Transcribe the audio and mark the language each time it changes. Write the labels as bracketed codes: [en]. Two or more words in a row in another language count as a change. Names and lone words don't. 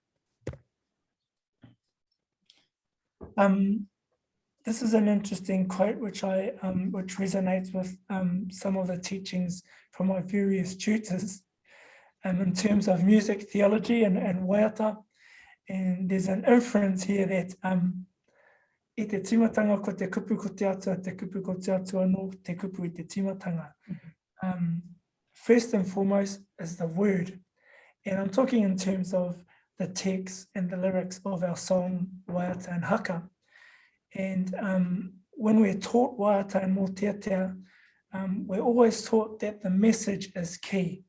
[en] This is an interesting quote which resonates with some of the teachings from my various tutors in terms of music, theology, and waiata. And there's an inference here that [mi] I te timatanga ko te kupu ko te atua, te kupu ko te atua no te kupu I te timatanga. [en] First and foremost is the word. And I'm talking in terms of the text and the lyrics of our song, waiata and haka. And when we're taught waiata and mōteatea, we're always taught that the message is key.